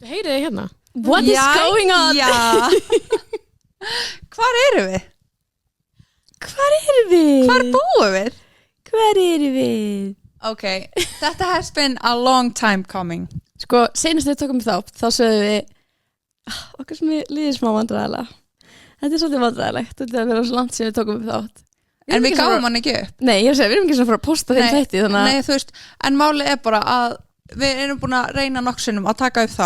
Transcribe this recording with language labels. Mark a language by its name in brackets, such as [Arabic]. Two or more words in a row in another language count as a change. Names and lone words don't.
[Icelandic] Heyrið þið hérna? [English] What is going on? [Icelandic] Já. Hvar erum við? Hvar erum við? Hvar búum við? Hvar erum við? [English] Okay, þetta has been a long time coming. [Icelandic] Sko, senast við tókum þátt, þá sögðum við okkar sem líður smá vandræðilega. Þetta er svolítið vandræðilegt. Þetta er að vera svo langt sem við tókum þátt. En við gáum hann ekki upp. Nei, ég segi, við erum ekki svona að fara að posta þeim þætti. Nei, þú veist, en málið er bara að við erum búin að reyna nokksunum að taka upp þá.